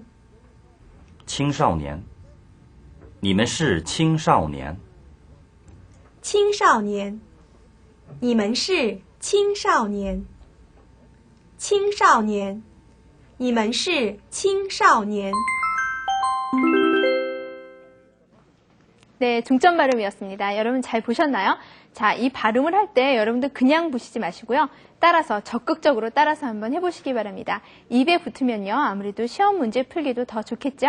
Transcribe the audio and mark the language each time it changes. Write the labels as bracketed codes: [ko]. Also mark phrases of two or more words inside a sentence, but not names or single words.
[zh] 青少年，你们是青少年。青少年，你们是青少年。青少年，你们是青少年。 [ko] 네, 중점 발음이었습니다. 여러분 잘 보셨나요? 자, 이 발음을 할 때 여러분들 그냥 보시지 마시고요. 따라서 적극적으로 따라서 한번 해보시기 바랍니다. 입에 붙으면요, 아무래도 시험 문제 풀기도 더 좋겠죠?